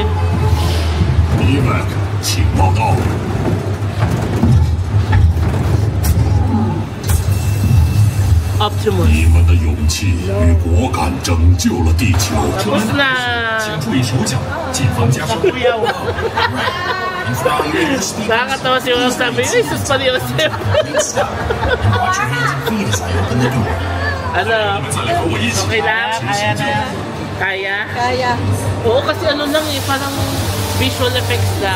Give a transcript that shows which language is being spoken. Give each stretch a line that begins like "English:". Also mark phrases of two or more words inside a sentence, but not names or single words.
Chinese: 你们，请报道。 Optimus。你们的勇气与果敢拯救了地球。
Filipino: Tapos na。
Chinese: 请注意手脚，谨防加伤。
Filipino: Nakakatawa si Will sabi, ay, sus pa ni Joseph. Ano? Okay lang? Kaya na yan. Kaya? Kaya. Oo, kasi ano lang eh, parang
English: visual effects
Filipino: lang.